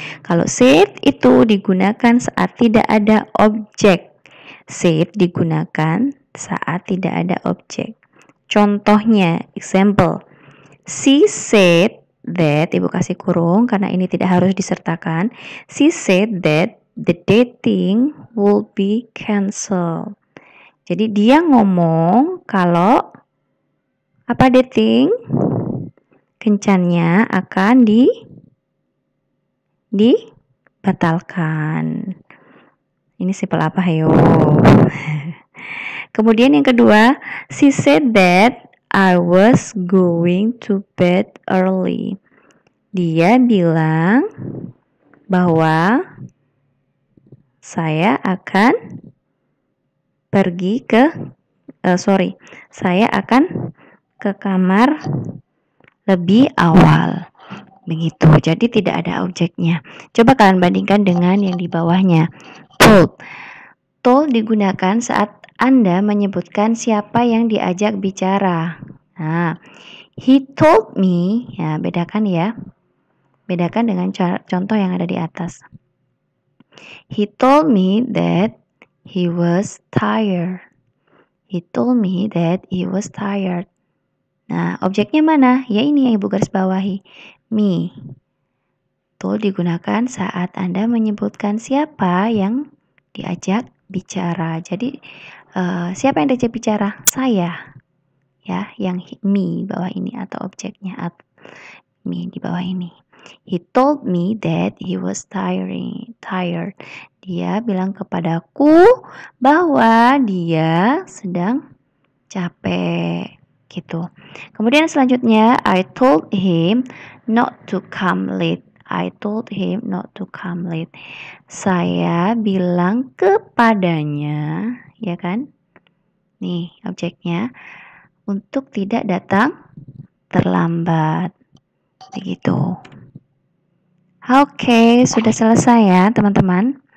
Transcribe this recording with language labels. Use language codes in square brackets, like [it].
[id] Kalau said itu digunakan saat tidak ada objek. Said digunakan saat tidak ada objek. Contohnya, example. [en] She said that, [id] Ibu kasih kurung karena ini tidak harus disertakan. [en] She said that the dating will be cancelled. [id] Jadi dia ngomong kalau apa dating? Kencannya akan dibatalkan. Ini simple apa, ayo? Kemudian yang kedua, [en] she said that I was going to bed early. [id] Dia bilang bahwa saya akan saya akan ke kamar lebih awal. Begitu. Jadi tidak ada objeknya. Coba kalian bandingkan dengan yang di bawahnya. Told. Told digunakan saat Anda menyebutkan siapa yang diajak bicara. Nah, [en] he told me, [id] ya bedakan ya. Bedakan dengan contoh yang ada di atas. [en] He told me that he was tired. He told me that he was tired. [id] Nah, objeknya mana? Ya ini yang Ibu garis bawahi. Me. Told digunakan saat Anda menyebutkan siapa yang diajak bicara. Jadi siapa yang diajak bicara? Saya, ya, yang me di bawah ini atau objeknya me di bawah ini. [en] He told me that he was tired. [id] Dia bilang kepadaku bahwa dia sedang capek gitu. Kemudian selanjutnya [en] I told him not to come late. I told him not to come late. [id] Saya bilang kepadanya, ya kan? Nih objeknya, untuk tidak datang terlambat. Begitu. Oke, sudah selesai ya teman-teman.